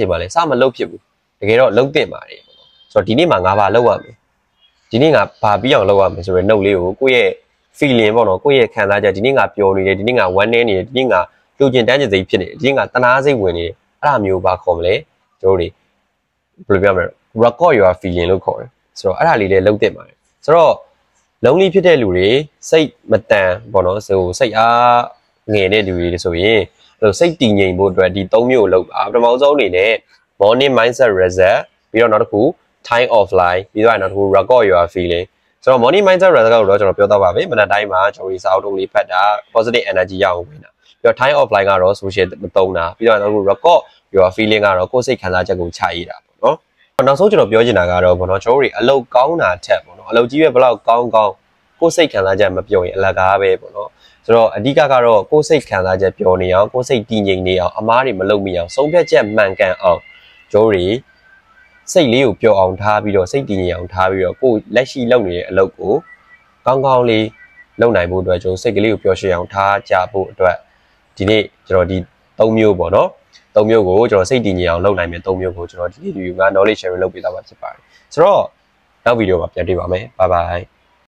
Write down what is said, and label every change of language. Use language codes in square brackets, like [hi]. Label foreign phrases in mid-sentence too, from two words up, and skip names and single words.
[my] ချိန်မှာလည်းစမလုပ်ဖြစ်ဘူးတကယ်တော့လုပ်တင်ပါတယ်ပေါ့နော်ဆိုတော့ဒီနေ့မှာငါဘာလုပ်ရမလဲဒီနေ့ငါဘာပြီးအောင်လုပ်ရမလဲဆိုတော့နှုတ်လေးကိုကို ယ့်ရဲ့ feeling ပေါ့နော်ကိုယ့်ရဲ့ခံစားချက်ဒီနေ့ငါပျော်နေတယ်ဒီနေ့ငါဝမ်းနည်းနေတယ်ဒီနေ့ငါလူကျင်တန်းကျင်စိတ်ဖြစ်နေတယ်ဒီနေ့ငါတနာစိတ်ဝင်နေတယ်အဲ့ဒါမျိုးဘာခေါ်မလဲကျွန်တော်တို့ဘယ်လိုပြောမလဲ [en] record your feeling [my] လို့ခေါ်တယ်ဆိုတော့အဲ့ဒါလေးလည်းလုပ်တင်ပါတယ်ဆိုတော့လုံးလေးဖြစ်တဲ့လူတွေစိတ်မတန်ပေါ့နော်ဆိုစိတ်အားငယ်တဲ့လူတွေဆိုရင်စိတ်တည်ငြိမ်ဖို့အတွက်ဒီ၃မျိုးကိုလုပ်ပါပထမဆုံးအနေနဲ့ [en] morning mindset reset [my] ပြီးတော့နောက်တစ်ခု [en] time offline [my] ပြီးတော့နောက်တစ်ခု [en] record your feeling [my] ဆိုတော့ [en] morning mindset [my] ရတဲ့ကတော့ကျွန်တော်ပြောတော့ပါပဲမနက်တိုင်းမှာကျွန်တော်ဒီစာအုပ်တုံးလေးဖတ်တာ [en] positive energy [my] ရအောင်ဝင်တာပြီးတော့ [en] time offline [my] ကတော့ social မသုံးတာပြီးတော့အခု [en] record your feeling [my] ကတော့ကိုယ်စိတ်ခံစားချက်ကိုချ ရေးတာပေါ့နော်နောက်ဆုံးကျွန်တော်ပြောချင်တာကတော့ဘောနော်ကျွန်တော်တို့အလုပ်ကောင်းတာထက်ပေါ့နော်အလုပ်ကြီးပဲဘယ်လောက်ကောင်းကိုယ်စိတ်ခံစားချက်မပြောရင်အလ ကားပဲပေါ့နော်ဆိုတော့အဓိကကတော့ကိုယ်စိတ်ခံစားချက်ပြောနေအောင်ကိုယ်စိတ်တည်ငြိမ်နေအောင်အမားတွေမလုပ်မိအောင်ဆုံးဖြတ်ချက်မှန်ကန်အောင်ကျွန်တော်တို့စိတ်လေးကိုပျော်အောင်ထားပြီးတော့စိတ်တည်ငြိမ်အောင်ထားပြီးတော့ကိုယ်လက်ရှိလုပ်နေတဲ့အလုပ်ကိုကောင်းကောင်းလေးလုပ်နိုင်ဖို့အတွက်ကျွန်တော်စိတ်ကလေးကိုပျော်ရွှင်အောင်ထားကြဖို့အတွက်ဒီနေ့ကျွန်တော်ဒီ3မျိုးပေါ့နော်3မျိုးကိုကျွန်တော်စိတ်တည်ငြိမ်အောင်လုပ်နိုင်မယ်3မျိုးကိုကျွန်တော်ဒီနေ့ဒီက [en] knowledge sharing [my] လုပ်ပေးတာပါဖြစ်ပါတယ်ဆိုတော့နောက်ဗီဒီယိုမှာပြန်တွေ့ပါမယ် [en] bye bye